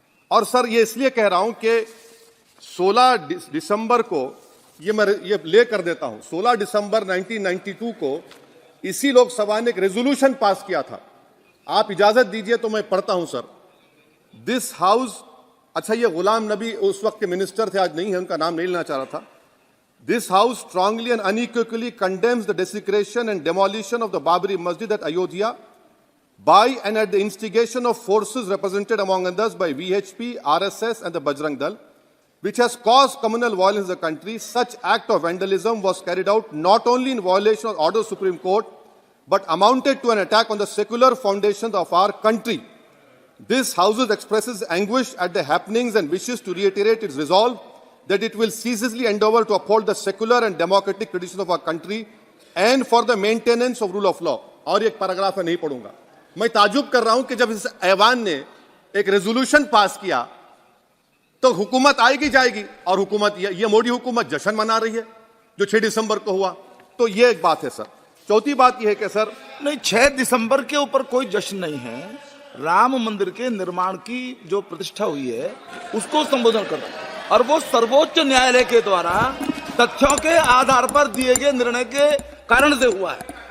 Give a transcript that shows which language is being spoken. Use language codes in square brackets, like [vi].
[hi] और सर, ये इसलिए कह रहा हूं कि 16 दिसंबर को ये ले कर देता हूं, 16 दिसंबर 1992 को इसी लोकसभा ने एक रेजोल्यूशन पास किया था। आप इजाजत दीजिए तो मैं पढ़ता हूं सर। [en] this house, [hi] अच्छा, ये गुलाम नबी उस वक्त के मिनिस्टर थे, आज नहीं है, उनका नाम नहीं लेना चाह रहा था। [en] This house strongly and unequivocally condemns the desecration and demolition of the Babri Masjid at Ayodhya by and at the instigation of forces represented among others by VHP, RSS and the Bajrang Dal, which has caused communal violence in the country. Such act of vandalism was carried out not only in violation of order of Supreme Court, but amounted to an attack on the secular foundations of our country. This house expresses anguish at the happenings and wishes to reiterate its resolve that it will ceaselessly endeavor to uphold the secular and democratic traditions of our country and for the maintenance of rule of law. [hi] और एक paragraph मैं नहीं पढ़ूंगा। मैं ताजुब कर रहा हूं कि जब इस ऐवान ने एक रेजोल्यूशन पास किया तो हुकूमत आएगी जाएगी, और हुकूमत, ये मोदी हुकूमत जश्न मना रही है जो 6 दिसंबर को हुआ। तो ये एक बात है सर। चौथी बात यह है कि सर, नहीं, 6 दिसंबर के ऊपर कोई जश्न नहीं है। राम मंदिर के निर्माण की जो प्रतिष्ठा हुई है उसको संबोधन कर रहा है, और वो सर्वोच्च न्यायालय के द्वारा तथ्यों के आधार पर दिए गए निर्णय के कारण से हुआ है।